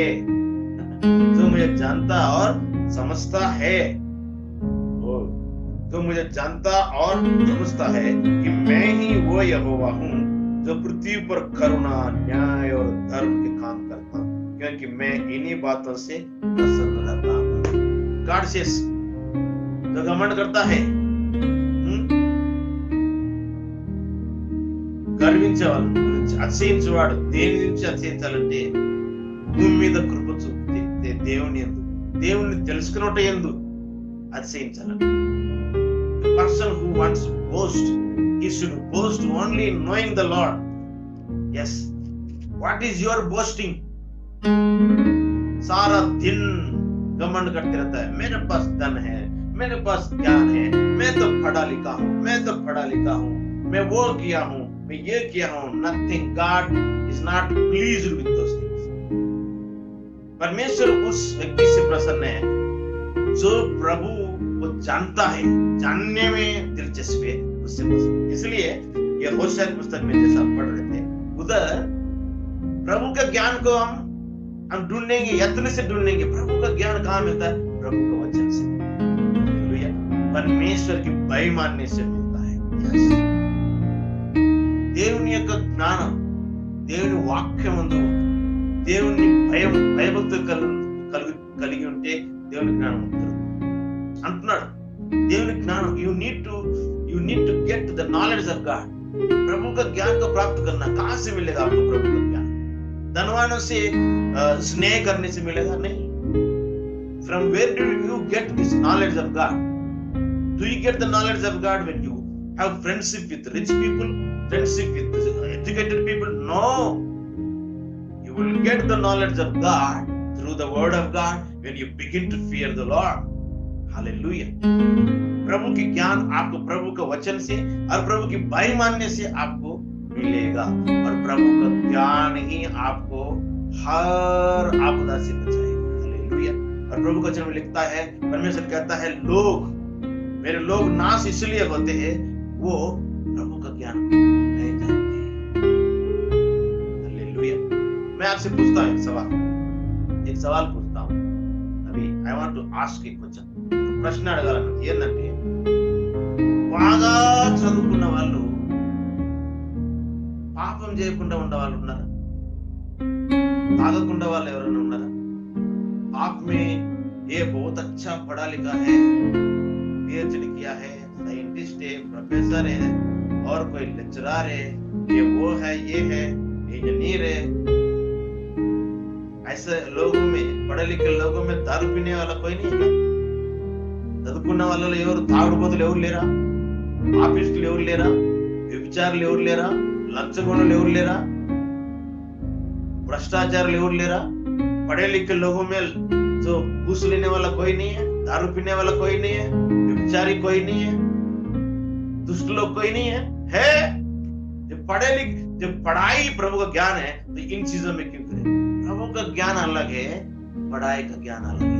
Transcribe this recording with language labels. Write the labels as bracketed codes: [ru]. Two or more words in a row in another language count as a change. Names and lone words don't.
[hi] जो मुझे जानता और समझता है, जो मुझे जानता और समझता है कि मैं ही वो यहोवा हूँ जो पृथ्वी पर करुणा, न्याय और धर्म के काम करता हूँ, क्योंकि मैं इन्हीं बातों से प्रसन्न रहता हूँ। [en] God says, [hi] जो घमंड करता है, [te] గర్వించేవాళ్ళ గురించి, అతిశయించేవాడు దేని నుంచి అతిశయించాలంటే భూమి మీద కృప చూపితే దేవుని యందు, దేవుని తెలుసుకున్నట్టు యందు అతిశయించాలంట. [en] The person who wants to boast, he should boast only in knowing the Lord. Yes. What is your boasting? [hi] सारा दिन घमंड करते रहता है, मेरे पास धन है, मेरे पास ज्ञान है, मैं तो पढ़ा लिखा हूँ, मैं वो किया हूँ, मैं ये किया हूँ। [en] Nothing. God is not pleased with those things. [hi] परमेश्वर उस व्यक्ति से प्रसन्न है जो प्रभु को जानता है, जानने में दिलचस्पी है, उससे प्रसन्न। इसलिए ये होशे पुस्तक में जैसा पढ़ रहे थे, उधर प्रभु का ज्ञान को हम ढूंढेंगे, यत्न से ढूंढेंगे। प्रभु का ज्ञान कहाँ मिलता है? प्रभु का वचन से, परमेश्वर की भय मानने से मिलता है। [te] దేవుని యొక్క జ్ఞానం, దేవుని వాక్యమందు దేవుని భయభక్తులు కలిగి ఉంటే దేవుని జ్ఞానం ఉంటుంది అంటున్నాడు। దేవుని జ్ఞానం, [en] you need to get the knowledge of God. [hi] प्रभु का ज्ञान को प्राप्त करना। कहाँ से मिलेगा आपको प्रभु का ज्ञान? धनवानों से स्नेह करने से मिलेगा? नहीं। [en] From where do you get this knowledge of God? Do you get the knowledge of God when you have friendship with rich people, friendship with educated people? No. You will get the knowledge of God through the word of God when you begin to fear the Lord. Hallelujah. [hi] प्रभु की ज्ञान आपको प्रभु के वचन से और प्रभु की भय मानने से आपको मिलेगा, और प्रभु का ज्ञान ही आपको हर आपदा से बचाएगा। हालेलुया। और प्रभु का वचन में लिखता है, परमेश्वर कहता है, लोग मेरे लोग नाश इसलिए होते हैं वो प्रभु का ज्ञान नहीं जानते। हालेलुया। मैं आपसे पूछता हूं एक सवाल पूछता हूं अभी। [en] I want to ask a question. [te] ప్రశ్న అడగాలను. ఏంటంటే, బాగా చదువుకున్న వాళ్ళు పాపం చేయకుండా ఉండే వాళ్ళు ఉన్నారా? తాగకుండా వాళ్ళు ఎవరైనా ఉన్నారా? [hi] आप में ये बहुत अच्छा पढ़ा लिखा है, PhD किया है, साइंटिस्ट है, प्रोफेसर है, और कोई लेक्चरर है, ये वो है, ये है, इंजीनियर है, ऐसे लोगों में, पढ़े लिखे लोगों में दारू पीने वाला कोई नहीं है? [te] చదువుకున్న వాళ్ళలో ఎవరు తాగుడుబోతులు ఎవరు లేరా? పాపిస్టులు ఎవరు లేరా? వ్యభిచారులు ఎవరు లేరా? లంచగొండలు ఎవరు లేరా? भ्रष्टाचार ఎవరు లేరా? [hi] पढ़े लिखे लोगों में जो घूस लेने वाला कोई नहीं है, दारू पीने वाला कोई नहीं है, व्यभिचारी कोई नहीं है, दुष्ट लोग कोई नहीं है? जब पढ़े लिखे, जब पढ़ाई प्रभु का ज्ञान है तो इन चीजों में क्यों करें? प्रभु का ज्ञान अलग है, पढ़ाई का ज्ञान अलग है।